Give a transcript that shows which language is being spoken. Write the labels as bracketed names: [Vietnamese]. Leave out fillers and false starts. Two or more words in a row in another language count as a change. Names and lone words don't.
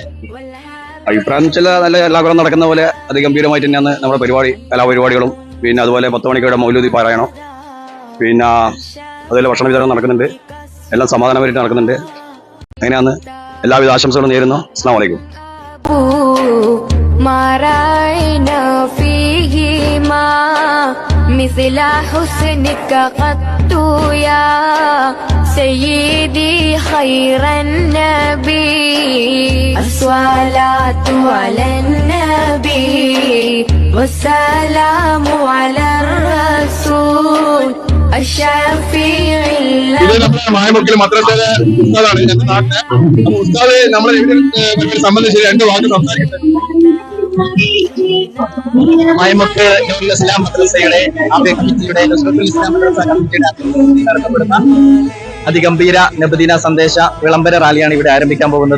[Malayalam] അഭിപ്രായം വെച്ചാൽ നല്ല എല്ലാ കൊല്ലം നടക്കുന്ന പോലെ അതിഗംഭീരമായിട്ട് തന്നെയാണ് നമ്മുടെ പരിപാടി, കലാപരിപാടികളും. പിന്നെ അതുപോലെ 10 മണിക്കയുടെ മൗലൂദി പാരായണം, പിന്നെ അതുപോലെ ഭക്ഷണ വിതരണം നടക്കുന്നുണ്ട്. എല്ലാം സമാധാനപരമായിട്ട് നടക്കുന്നുണ്ട്. അങ്ങനെയാണ്. എല്ലാവിധ ആശംസകളും നേരുന്നു. [Arabic] السلام عليكم. سيدي خير النبي الصلاة على النبي والسلام على الرسول الشفيع. [Malayalam] മായമുക്കിൽ മദ്രസയിലെ ഉസ്താദാണ് എന്റെ നാട്ടിലെ. അപ്പൊ ഉസ്താദ് നമ്മളെ സംബന്ധിച്ച് 2 വാക്ക് സംസാരിക്കുന്നത്. മായമുക്ക് നൂറുൽ ഇസ്ലാം മദ്രസയുടെ കമ്മിറ്റിയുടെ ഇസ്ലാം മദ്രസ കമ്മിറ്റിയുടെ നടത്തപ്പെടുന്ന അതിഗംഭീര നബിദിന സന്ദേശ വിളംബര റാലിയാണ് ഇവിടെ ആരംഭിക്കാൻ പോകുന്നത്.